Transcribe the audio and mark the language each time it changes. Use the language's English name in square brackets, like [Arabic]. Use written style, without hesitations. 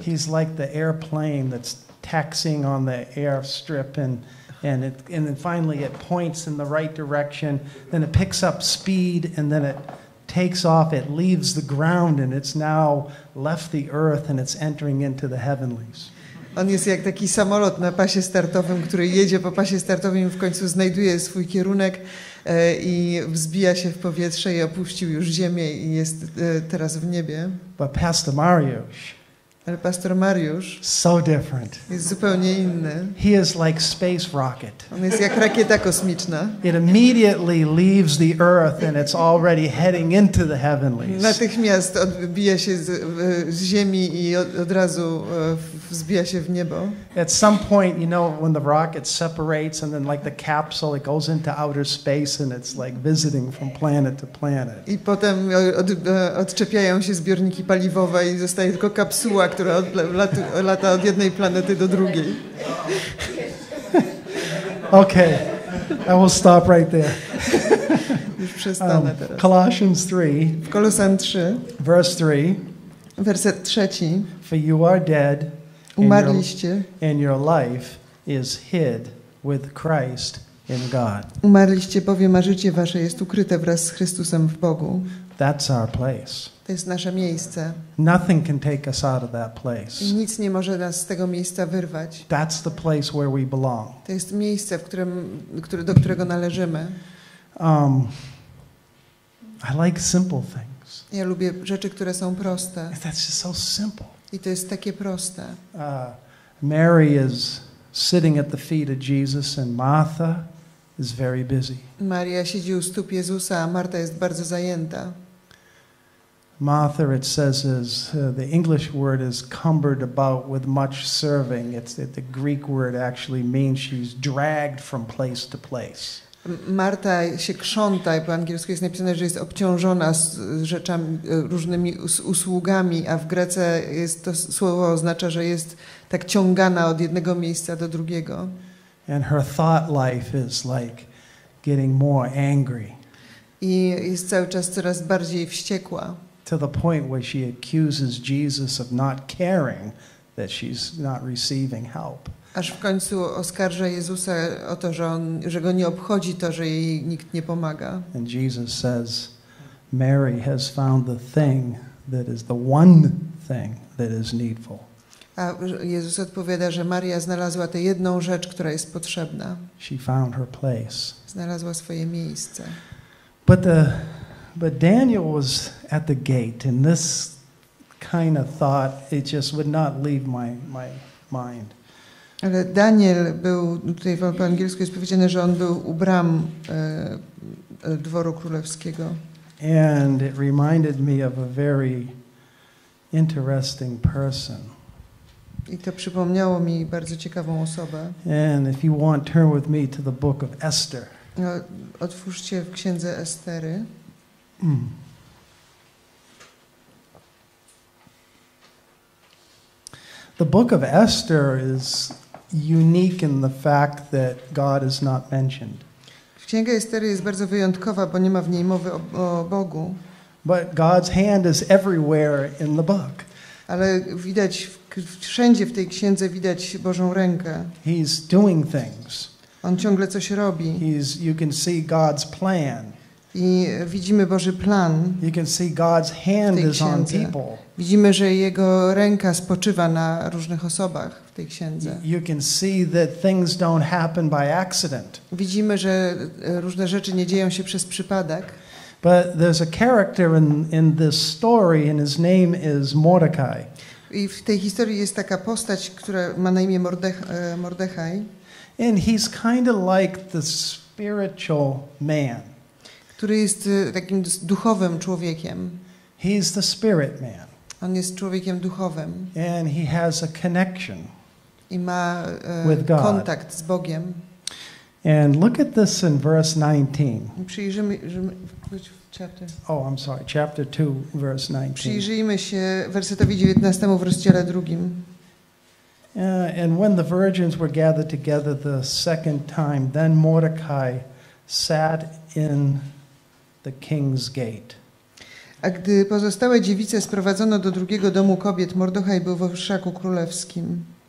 [English] He's like the airplane that's taxiing on the airstrip and then finally it points in the right direction, then it picks up speed, and then it takes off, it leaves the ground, and it's now left the earth and it's entering into the heavenlies. [Polish] On jest jak taki samolot na pasie startowym, który jedzie po pasie startowym i w końcu znajduje swój kierunek i wzbija się w powietrze i opuścił już ziemię i jest teraz w niebie. [English] But Pastor Mariusz, [Polish] ale pastor Mariusz [English] so different. [Polish] Jest zupełnie inny. [English] He is like space rocket. [Polish] On jest jak rakieta kosmiczna. [English] It immediately leaves the earth and it's already heading into the heavenlies. [Polish] Natychmiast odbija się z ziemi i od razu wzbija się w niebo. [English] At some point, you know, when the rocket separates and then like the capsule, it goes into outer space and it's like visiting from planet to planet. [Polish] I potem odczepiają się zbiorniki paliwowe i zostaje tylko kapsuła, która lata od jednej planety do drugiej. [English] Okay, I will stop right there. [Polish] Już przestanę teraz. [English] Colossians 3. [Polish] W Kolosan 3. [English] Verse 3. [Polish] Werset 3. [English] For you are dead. [Polish] Umarliście. [English] And your life is hid with Christ in God. [Polish] Umarliście, bowiem a życie wasze jest ukryte wraz z Chrystusem w Bogu. [English] That's our place. [Polish] To jest nasze miejsce. [English] Nothing can take us out of that place. [Polish] I nic nie może nas z tego miejsca wyrwać. [English] That's the place where we belong. [Polish] To jest miejsce, do którego należymy. [English] I like simple things. [Polish] Ja lubię rzeczy, które są proste. [English] That's just so simple. [Polish] I to jest takie proste. [English] Mary is sitting at the feet of Jesus and Martha is very busy. [Polish] Maria siedzi u stóp Jezusa, a Marta jest bardzo zajęta. [English] Martha, it says, is the English word is cumbered about with much serving. The Greek word actually means she's dragged from place to place. [Polish] Marta się krząta i po angielsku jest napisane, że jest obciążona z rzeczami, różnymi usługami, a w Grece jest to słowo oznacza, że jest tak ciągana od jednego miejsca do drugiego. [English] And her thought life is like getting more angry. [Polish] I jest cały czas coraz bardziej wściekła. [English] To the point where she accuses Jesus of not caring that she's not receiving help. [Polish] Aż w końcu oskarża Jezusa o to, że go nie obchodzi to, że jej nikt nie pomaga. [English] And Jesus says, Mary has found the thing that is the one thing that is needful. [Polish] A Jezus odpowiada, że Maria znalazła tę jedną rzecz, która jest potrzebna. [English] She found her place. [Polish] Znalazła swoje miejsce. [English] But Daniel was at the gate, and this kind of thought, it just would not leave my mind. [Polish] Ale Daniel był, tutaj po angielsku jest powiedziane, że on był u bram dworu królewskiego. [English] And it reminded me of a very interesting person. [Polish] I to przypomniało mi bardzo ciekawą osobę. [English] And if you want, turn with me to the book of Esther. [Polish] No, otwórzcie w księdze Estery. [English] The book of Esther is unique in the fact that God is not mentioned. [Polish] Księga Estery jest bardzo wyjątkowa, bo nie ma w niej mowy o Bogu. [English] But God's hand is everywhere in the book. [Polish] Ale widać wszędzie w tej księdze widać Bożą rękę. [English] He's doing things. [Polish] On ciągle coś robi. [English] You can see God's plan. [Polish] I widzimy Boży plan. [English] You can see God's hand is on people. [Polish] Widzimy, że jego ręka spoczywa na różnych osobach w tej księdze. [English] You can see that things don't happen by accident. [Polish] Widzimy, że różne rzeczy nie dzieją się przez przypadek. [English] But there's a character in this story and his name is Mordecai. [Polish] I w tej historii jest taka postać, która ma na imię Mordechaj. [English] And he's kind of like the spiritual man. [Polish] Który jest takim duchowym człowiekiem. [English] He's the spirit man. [Polish] On jest człowiekiem duchowym. [English] And he has a connection [Polish] I ma kontakt z Bogiem. [English] And look at this in verse 19. [Polish] Przyjrzymy [English] chapter 2, verse 19. [Polish] Przyjrzyjmy się wersetowi 19 w rozdziale 2. [English] And when the virgins were gathered together the second time, then Mordecai sat in the king's gate. [Polish] A gdy pozostałe dziewice sprowadzono do drugiego domu kobiet, Mordechaj był w orszaku królewskim.